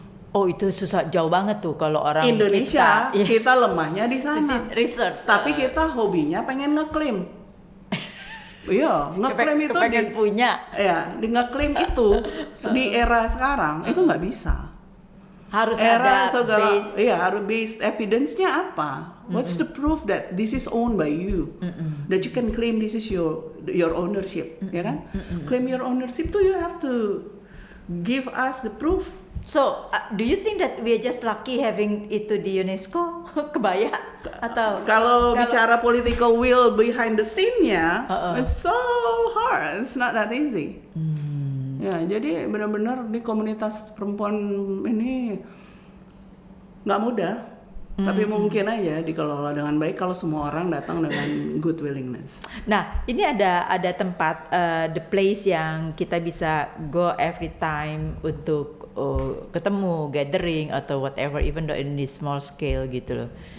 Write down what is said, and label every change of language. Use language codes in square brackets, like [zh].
[id] Oh itu susah, jauh banget tuh kalau orang Indonesia kita lemahnya di sana. [en] Research. [id] Tapi kita hobinya pengen ngeklaim. Iya, ngeklaim itu punya. Ya, ngeklaim itu di era sekarang itu nggak bisa. Harus ada base. Iya, harus base evidence-nya apa? [en] What's the proof that this is owned by you? That you can claim this is your ownership, [id] ya kan? [en] Claim your ownership [id] tuh [en] you have to give us the proof. So, do you think that we are just lucky having [id] itu di UNESCO kebaya atau kalau bicara [en] political will behind the scene-nya, it's so hard, it's not that easy. [id] Ya, jadi benar-benar di komunitas perempuan ini nggak mudah, tapi mungkin aja dikelola dengan baik kalau semua orang datang dengan [en] good willingness. [id] Nah, ini ada tempat [en] the place [id] yang kita bisa [en] go every time [id] untuk ketemu, gathering atau whatever, [en] even though in this small scale [id] gitu loh.